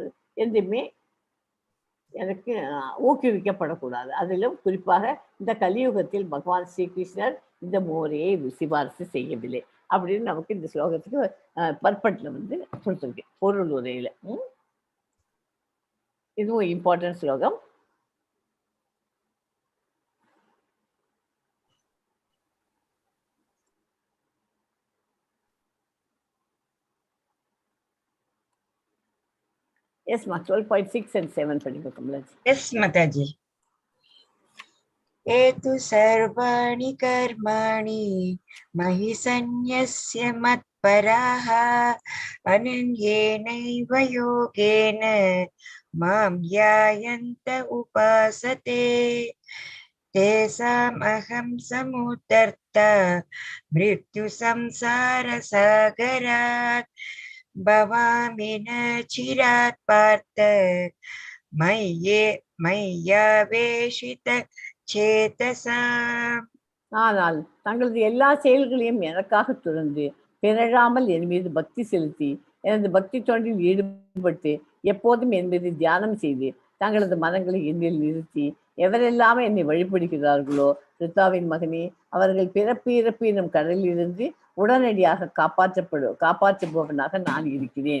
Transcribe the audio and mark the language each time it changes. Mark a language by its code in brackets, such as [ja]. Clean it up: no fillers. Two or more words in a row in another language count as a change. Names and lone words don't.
[ta] என்றுமே எனக்கு ஊக்குவிக்கப்படக்கூடாது. அதிலும் குறிப்பாக இந்த கலியுகத்தில் பகவான் ஸ்ரீகிருஷ்ணர் இந்த முறையை சிபாரிசு செய்யவில்லை அப்படின்னு நமக்கு இந்த ஸ்லோகத்துக்கு பர்பட்ல வந்து கொடுத்துருக்கு, பொருள் உரையில. இதுவும் இம்பார்ட்டன்ட் ஸ்லோகம். [en] Yes, ma. [ta] 12.6 and 7 படிங்க கமலாஜி. [en] Yes, Mataji. [sa] एतु सर्वाणि कर्माणि मयि सन्न्यस्य मत्पराः अनन्येनैव योगेन मां ध्यायन्त उपासते तेषाम् अहं समुद्धर्ता मृत्युसंसारसागरात् भवामि न चिरात् पार्थ मय्यावेशित சேதசாம். [ta] ஆனால் தங்களது எல்லா செயல்களையும் எனக்காக துறந்து பிறழாமல் என் மீது பக்தி செலுத்தி எனது பக்தி தொண்டில் ஈடுபட்டு எப்போதும் என் மீது தியானம் செய்து தங்களது மனங்களை என்னில் நிறுத்தி எவரெல்லாம் என்னை வழிபடுகிறார்களோ ரித்தாவின் மகனே, அவர்கள் பிறப்பு இறப்பு எனும் கடலிலிருந்து உடனடியாக காப்பாற்றுபவனாக நான் இருக்கிறேன்.